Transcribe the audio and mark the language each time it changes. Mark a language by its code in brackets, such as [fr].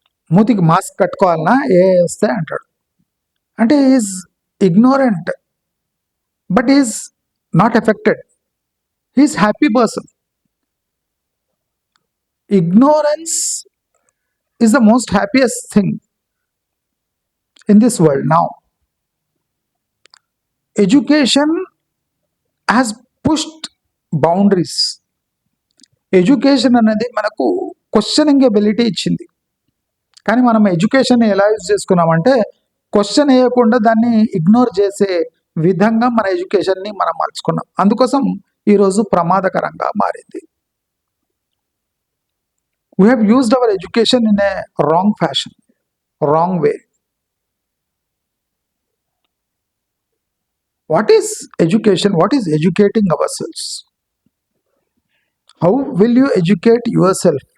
[te] మూతికి మాస్క్ కట్టుకోవాలన్నా వస్తే అంటాడు. అంటే [en] Is ignorant but is not affected. Is happy person. Ignorance is the most happiest thing in this world now. Education has pushed boundaries. [te] Education అనేది మనకు questioning ability ఇచ్చింది. కానీ మనం ఎడ్యుకేషన్ ఎలా యూజ్ చేసుకున్నామంటే క్వశ్చన్ వేయకుండా దాన్ని ఇగ్నోర్ చేసే విధంగా మన ఎడ్యుకేషన్ని మనం మలుచుకున్నాం. అందుకోసం ఈరోజు ప్రమాదకరంగా మారింది. [en] We have used our education in a wrong fashion, wrong way. What is education? What is educating ourselves? How will you educate yourself?